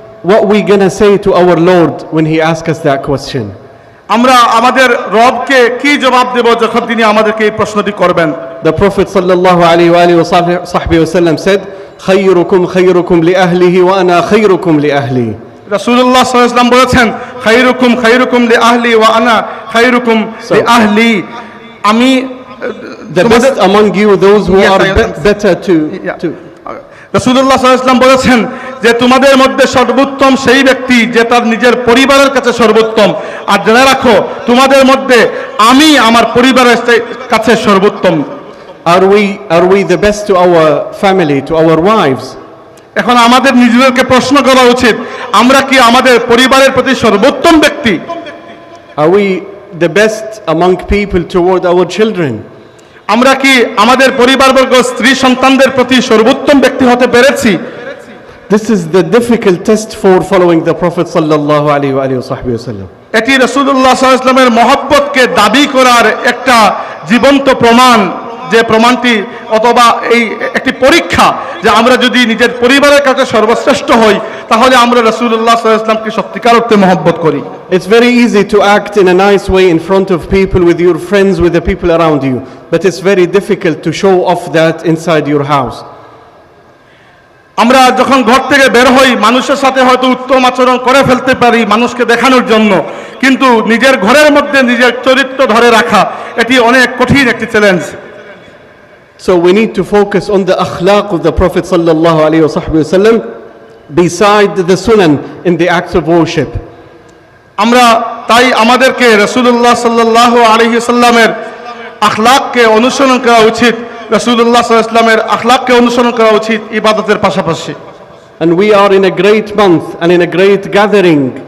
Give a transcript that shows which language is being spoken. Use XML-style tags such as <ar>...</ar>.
<en>What we going to say to our Lord when he asks us that question?</en> <bn>আমরা আমাদের রবকে কি জবাব দেব যখন তিনি আমাদেরকে এই প্রশ্নটি করবেন?</bn> <en>The Prophet sallallahu alaihi wa alihi wa sahbihi wasallam said,</en> <ar>"Khayrukum khayrukum li ahlihi wa ana khayrukum li ahli."</ar> <bn>রাসূলুল্লাহ সাল্লাল্লাহু আলাইহি ওয়াসাল্লাম বলেছেন,</bn> <ar>খায়রুকুম খায়রুকুম লি আহলি</ar> <bn>ওয়া আনা খায়রুকুম লি আহলি। আমি</bn> <en>The best among you, those who Yes, are I understand. better to</en> <bn>রাসূলুল্লাহ সাল্লাল্লাহু আলাইহি ওয়াসাল্লাম বলেছেন যে তোমাদের মধ্যে সর্বোত্তম সেই ব্যক্তি যে তার নিজের পরিবারের কাছে সর্বোত্তম। আর জেনে রাখো তোমাদের মধ্যে আমি আমার পরিবারের কাছে সর্বোত্তম।</bn> <en>Are we the best to our family, to our wives?</en> <bn>এখন আমাদের নিজেদেরকে প্রশ্ন করা উচিত, আমরা কি আমাদের পরিবারের প্রতি সর্বোত্তম ব্যক্তি?</bn> <en>Are we the best among people toward our children?</en> <bn>আমরা কি আমাদের পরিবারবর্গ স্ত্রী সন্তানদের প্রতি সর্বোত্তম ব্যক্তি হতে পেরেছি?</bn> <en>This is the difficult test for following the Prophet sallallahu alaihi wa alihi wa sahbihi wasallam.</en> <bn>এটি রাসূলুল্লাহ সাল্লাল্লাহু আলাইহি ওয়াসাল্লামের মহব্বতকে দাবি করার একটা জীবন্ত প্রমাণ, যে প্রমাণটি অথবা এই একটি পরীক্ষা যে আমরা যদি নিজের পরিবারের কাছে সর্বশ্রেষ্ঠ হই তাহলে আমরা রাসূলুল্লাহ সাল্লাল্লাহু আলাইহি ওয়াসাল্লামকে সত্যিকার অর্থে মহব্বত করি।</bn> <en>It's very easy to act in a nice way in front of people, with your friends, with the people around you, but it's very difficult to show off that inside your house.</en> <bn>আমরা যখন ঘর থেকে বের হই মানুষের সাথে হয়তো উত্তম আচরণ করে ফেলতে পারি মানুষকে দেখানোর জন্য, কিন্তু নিজের ঘরের মধ্যে নিজের চরিত্র ধরে রাখা এটি অনেক কঠিন একটি challenge.</bn> <en>So we need to focus on the akhlaq of the Prophet sallallahu alaihi wasallam beside the sunan in the acts of worship.</en> <bn>আমরা তাই আমাদেরকে রাসূলুল্লাহ সাল্লাল্লাহু আলাইহি সাল্লামের আখলাককে অনুসরণ করা উচিত, রাসূলুল্লাহ সাল্লাল্লাহু আলাইহি সাল্লামের আখলাককে অনুসরণ করা উচিত ইবাদতের পাশাপাশি।</bn> <en>And we are in a great month and in a great gathering.</en>